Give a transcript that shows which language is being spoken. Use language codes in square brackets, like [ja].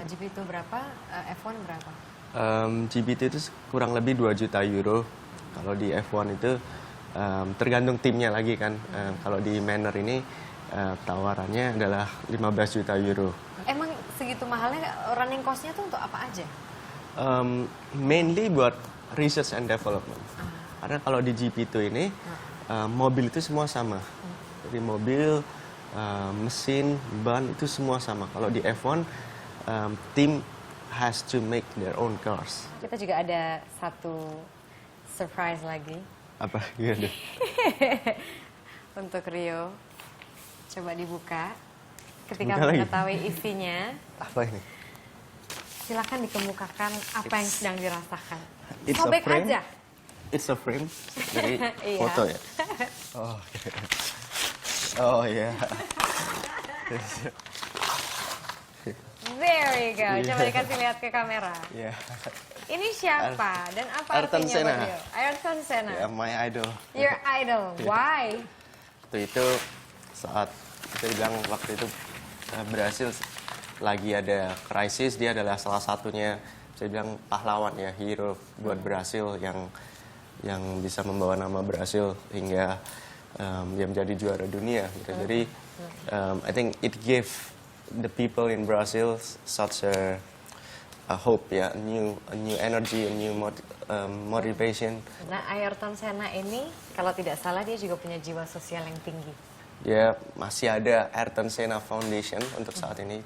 [id] GP2 berapa, F1 berapa? GP2 itu kurang lebih 2 juta euro. Kalau di F1 itu tergantung timnya lagi kan. Kalau di Manor ini tawarannya adalah 15 juta euro. Emang segitu mahalnya running cost-nya tuh untuk apa aja? [en] Mainly buat research and development. [id] Karena kalau di GP2 ini mobil itu semua sama. Jadi mobil, mesin, ban itu semua sama. Kalau di F1 tim [en] has to make their own cars. [id] Kita juga ada satu surprise lagi. Apa gitu? Untuk Rio, coba dibuka. Ketika Buka lagi? mengetahui isinya, Apa ini? silakan dikemukakan apa yang sedang dirasakan. [en] It's a [id] Sobek [en] frame. [id] aja. [en] It's a frame dari [id] Iya. foto ya. Oh, okay. Oh ya. [en] There you go. [id] Coba dikasih lihat ke kamera. Ya. Ini siapa dan apa Ayrton artinya Senna. buat Rio? Ayrton Senna. [en] Ya, my idol. Your idol. Why? Waktu itu saat kita bilang waktu itu Brasil lagi ada krisis, dia adalah salah satunya, saya bilang pahlawan ya, hero buat Brasil yang bisa membawa nama Brasil hingga dia menjadi juara dunia gitu. Jadi I think it gave the people in Brazil such a hope ya, a new energy, a new motivation. [id] Nah, Ayrton Senna ini kalau tidak salah dia juga punya jiwa sosial yang tinggi. Dia masih ada Ayrton Senna Foundation untuk saat ini.